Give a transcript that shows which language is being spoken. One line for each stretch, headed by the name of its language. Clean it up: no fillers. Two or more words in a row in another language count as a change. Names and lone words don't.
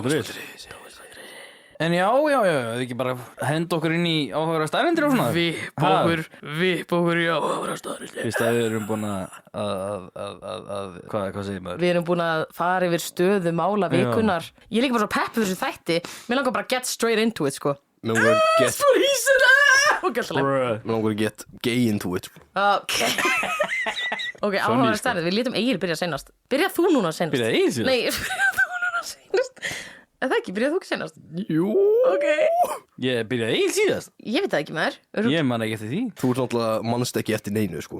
Icelandic: En já, þið ekki bara henda okkur inn í áhugaverðar staðreyndir og svona? Vipp okkur í áhugaverðar staðreyndir. Fyrst að við erum búin að hvað segir maður? Við erum búin að fara yfir stöðu mála vikunnar. Ég er líka bara svo pepp fyrir þessu þætti. Mér langar bara að
English: get straight into it,
Icelandic: sko. Mér langar að
English: get gay into it.
Icelandic: Ok, áhugaverðar staðreyndir. Við lítum Egil byrja seinast. Byrja þú núna seinast. Byrjaði Egill síðast? Nei, byrja þú núna seinast. Er það ekki? Byrjaði þú ekki seinast? Jú. Ok. Ég byrjaði Egill síðast. Ég veit það ekki með þér. Ég man ekki eftir því. Þú ert náttúrulega mannst ekki eftir neinu, sko.